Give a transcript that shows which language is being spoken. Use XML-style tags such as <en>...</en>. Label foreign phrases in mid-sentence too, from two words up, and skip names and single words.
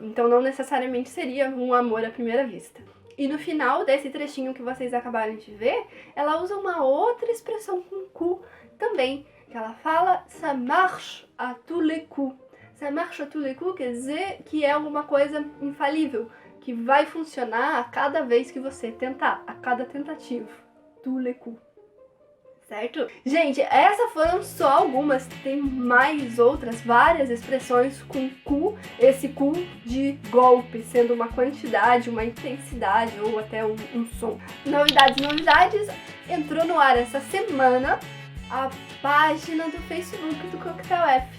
<pt>Então não necessariamente seria um amor à primeira vista. E no final desse trechinho que vocês acabaram de ver, ela usa uma outra expressão com coup também, que ela fala</pt> <fr>ça marche à tous les coups. Ça marche à tous les coups</fr> <pt>quer dizer que é alguma coisa infalível, que vai funcionar a cada vez que você tentar, a cada tentativa.</pt> <fr>Tous les coups.</fr> <pt>Certo? Gente, essas foram só algumas, tem mais outras, várias expressões com coup, esse coup de golpe, sendo uma quantidade, uma intensidade ou até um som. Novidades, entrou no ar essa semana a página do Facebook do Coquetel F.</pt>